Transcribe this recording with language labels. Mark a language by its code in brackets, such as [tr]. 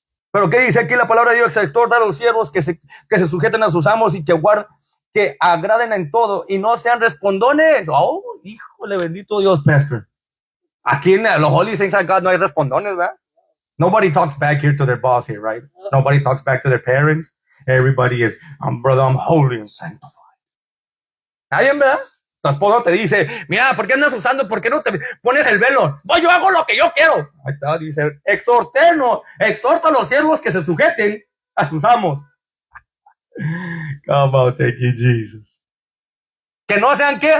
[es] Pero ¿qué dice aquí la palabra de Dios? Se exhorta a los siervos que se sujeten a sus amos y que agraden en todo y no sean respondones. Oh, híjole, bendito Dios, pastor. Aquí en los Holy Saints of God no hay respondones, ¿verdad? [en] Nobody talks back here to their boss here, right? Nobody talks back to their parents. Everybody is, brother, I'm holy and sanctified. [es] Nadie, ¿verdad? Tu esposo te dice, mira, ¿por qué andas usando? ¿Por qué no te pones el velo? No, yo hago lo que yo quiero. Ahí está, dice, exhorta a los siervos que se sujeten a sus amos. [en] Come on, thank you, Jesus. [es] Que no sean, ¿qué?